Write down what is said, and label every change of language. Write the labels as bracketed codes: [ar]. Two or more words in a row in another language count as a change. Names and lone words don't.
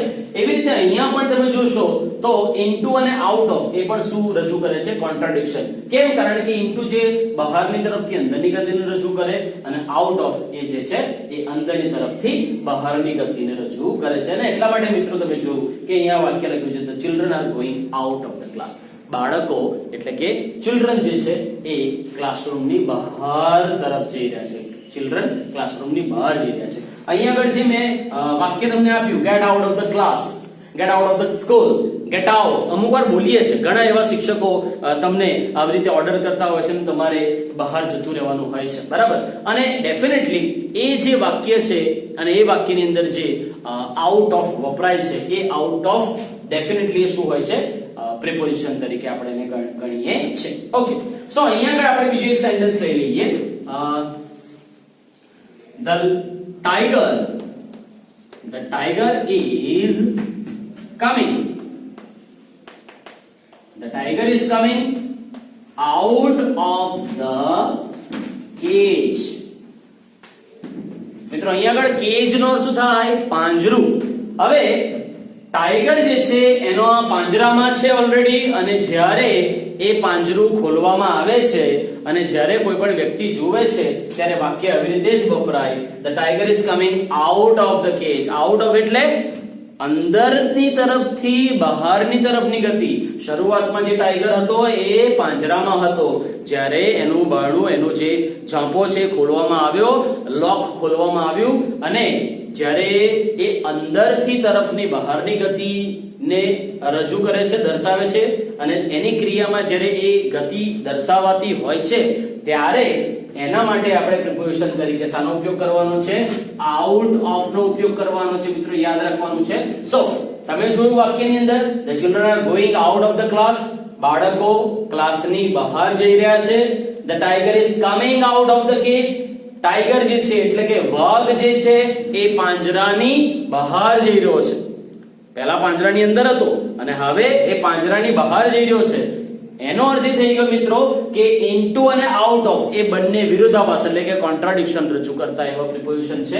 [gu] એવી રીતે અહીંયા પણ તમે જોશો તો ઇનટુ અને [en] out of [gu] એ પણ શું રજૂ કરે છે? કોન્ટ્રાડિક્શન. કેમ? કારણ કે ઇનટુ જે બહારની તરફથી અંદરની ગતિને રજૂ કરે અને [en] out of [gu] એ જે છે એ અંદરની તરફથી બહારની ગતિને રજૂ કરે છે. અને એટલા માટે મિત્રો તમે જોયું કે અહીંયા વાક્ય લખ્યું છે [en] the children are going out of the class. [gu] બાળકો એટલે કે ચિલ્ડ્રન જે છે એ ક્લાસરૂમની બહાર તરફ જઈ રહ્યા છે. ચિલ્ડ્રન ક્લાસરૂમની બહાર જઈ રહ્યા છે. અહીંયા આગળ જે મેં વાક્ય તમને આપ્યું [en] get out of the class, get out of the school, get out, [gu] અમુક વાર બોલીએ છે. ઘણા એવા શિક્ષકો તમને આવી રીતે ઓર્ડર કરતા હોય છે અને તમારે બહાર જતું રહેવાનું હોય છે, બરાબર. અને ડેફિનેટલી એ જે વાક્ય છે અને એ વાક્યની અંદર જે [en] out of [gu] વપરાય છે એ [en] out of [gu] ડેફિનેટલી શું હોય છે? પ્રિપોઝિશન તરીકે આપણે એને ગણીએ છીએ. [en] okay, so અહીંયા આગળ આપણે બીજું એક સેન્ટેન્સ લઈ લઈએ. The The tiger is coming. The tiger is coming out of the cage. [gu] મિત્રો અહીંયા આગળ કેજ નો શું થાય? પાંજરું. હવે ટાઈગર જે છે એનો આ પાંજરામાં છે ઓલરેડી, અને જ્યારે એ પાંજરું ખોલવામાં આવે છે અને જ્યારે કોઈ પણ વ્યક્તિ જુએ છે ત્યારે વાક્ય આવી રીતે જ વપરાય. [en] The tiger is coming out of the cage. Out of [gu] એટલે અંદરની તરફથી બહારની તરફની ગતિ. શરૂઆતમાં જે ટાઈગર હતો એ પાંજરામાં હતો, જ્યારે એનું બારણું, એનો જે ઝાંપો છે ખોલવામાં આવ્યો, લોક ખોલવામાં આવ્યું, અને જ્યારે એ અંદરથી તરફની બહારની ગતિને રજૂ કરે છે, દર્શાવે છે, અને એની ક્રિયામાં જ્યારે એ ગતિ દર્શાવાતી હોય છે ત્યારે એના માટે આપણે પ્રિપોઝિશન તરીકે શાનો ઉપયોગ કરવાનો છે? [en] out of [gu] નો ઉપયોગ કરવાનો છે. મિત્રો યાદ રાખવાનું છે. સો તમે જોયું વાક્યની અંદર, [en] the children are going out of the class. [gu] બાળકો ક્લાસની બહાર જઈ રહ્યા છે. [en] the tiger is coming out of the cage. [gu] ટાઈગર જે છે એટલે કે વાઘ જે છે એ પાંજરાની બહાર જઈ રહ્યો છે. પહેલા પાંજરાની અંદર હતો અને હવે એ પાંજરાની બહાર જઈ રહ્યો છે. એનો અર્થ એ થઈ ગયો મિત્રો કે ઇન્ટુ અને [en] out of [gu] એ બંને વિરોધાભાસ એટલે કે કોન્ટ્રાડિક્શન રજૂ કરતા એવા પ્રિપોઝિશન છે.